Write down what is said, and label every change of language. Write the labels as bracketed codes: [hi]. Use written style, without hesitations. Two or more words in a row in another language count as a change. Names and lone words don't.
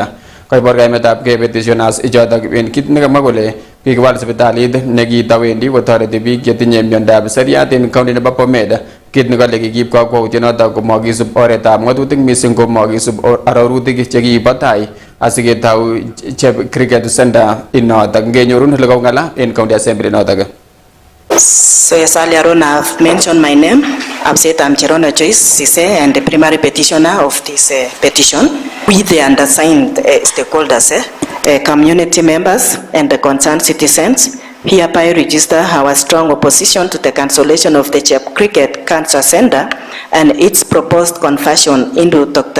[kln] Koibor kaimetab ke petitioners ichotok en kit nekamwa kole kikiwal sipitalit nekitawendi kotoreti biik chetinye miondab iseriat en county nebo Bomet. Kit nekale kikiib kakwautiet notok komakisub oretab ng'atutik mising ko makisub arorutik chekibo tai asiketau Chep Cricket Center inotok ngenyorun ole kaungala en [en] county assembly [kln] notok. [en] So yes, earlier on I've mentioned my name. I've said I'm Cherono Joyce Sise and the primary petitioner of this petition. We the undersigned stakeholders, community members and the concerned citizens hereby register our strong opposition to the cancellation of the Chep Cricket Cancer Center and its proposed conversion into Dr.